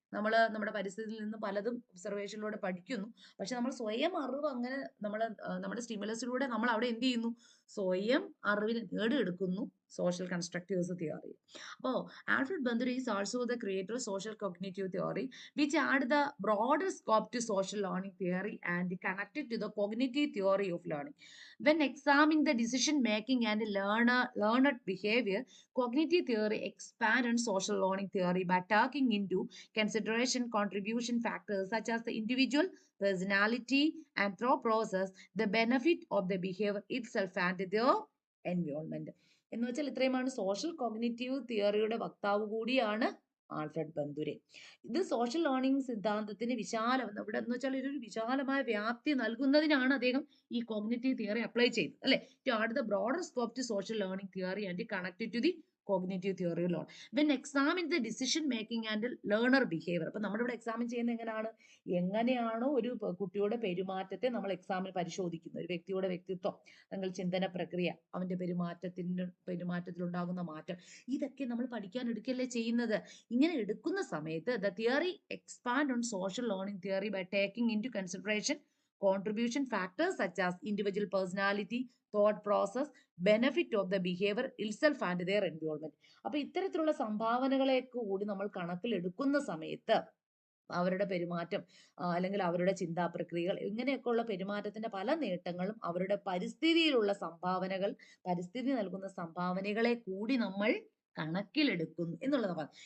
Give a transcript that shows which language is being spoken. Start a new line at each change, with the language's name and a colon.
Malayalam: നമ്മൾ നമ്മുടെ പരിസ്ഥിതിയിൽ നിന്ന് പലതും ഒബ്സർവേഷനിലൂടെ പഠിക്കുന്നു. പക്ഷെ നമ്മൾ സ്വയം അറിവ് അങ്ങനെ നമ്മുടെ സ്റ്റിമുലസിലൂടെ നമ്മൾ അവിടെ എന്ത് ചെയ്യുന്നു, സ്വയം അറിവിനെ നേടിയെടുക്കുന്നു സോഷ്യൽ കൺസ്ട്രക്റ്റീവ്സ് തിയറി.
English: അപ്പോൾ Alfred Bandura is also the creator social cognitive theory which add the broader scope to social learning theory and connected to the cognitive theory of learning. When examining the decision making and learned behavior, cognitive theory expands on social learning theory by taking into consideration contribution factors such as the individual personality and thought process, the benefit of the behavior itself and their environment.
Malayalam: എന്ന് വെച്ചാൽ ഇത്രയുമാണ് social cognitive തിയറിയുടെ വക്താവ് കൂടിയാണ് Alfred ബന്ദുരെ. ഇത് social learning സിദ്ധാന്തത്തിന് ഇവിടെ എന്ന് വെച്ചാൽ ഒരു വിശാലമായ വ്യാപ്തി നൽകുന്നതിനാണ് അദ്ദേഹം ഈ കോഗ്നിറ്റീവ് തിയറി അപ്ലൈ ചെയ്തത് അല്ലെ.
English: To add the broader scope to social learning theory and connected to the cognitive theory learn when examine the decision making and learner behaviour.
Malayalam: അപ്പൊ നമ്മളിവിടെ എക്സാമിൻ ചെയ്യുന്നത് എങ്ങനെയാണോ ഒരു കുട്ടിയുടെ പെരുമാറ്റത്തെ നമ്മൾ എക്സാമിൽ പരിശോധിക്കുന്നത്, ഒരു വ്യക്തിയുടെ വ്യക്തിത്വം, അല്ലെങ്കിൽ ചിന്തന പ്രക്രിയ, അവന്റെ പെരുമാറ്റത്തിലുണ്ടാകുന്ന മാറ്റം, ഇതൊക്കെ നമ്മൾ പഠിക്കാൻ എടുക്കല്ലേ ചെയ്യുന്നത്. ഇങ്ങനെ എടുക്കുന്ന സമയത്ത്
English: The theory expand on social learning theory by taking into consideration contribution factors such as individual personality, thought process, benefit of the behavior itself and their environment.
Malayalam: അപ്പൊ ഇത്തരത്തിലുള്ള സംഭാവനകളെ കൂടി നമ്മൾ കണക്കിലെടുക്കുന്ന സമയത്ത് അവരുടെ പെരുമാറ്റം അല്ലെങ്കിൽ അവരുടെ ചിന്താ പ്രക്രിയകൾ, ഇങ്ങനെയൊക്കെയുള്ള പെരുമാറ്റത്തിന്റെ പല നേട്ടങ്ങളും അവരുടെ പരിസ്ഥിതിയിലുള്ള സംഭാവനകൾ, പരിസ്ഥിതി നൽകുന്ന സംഭാവനകളെ കൂടി നമ്മൾ കണക്കിലെടുക്കുന്നു എന്നുള്ളതാണ്.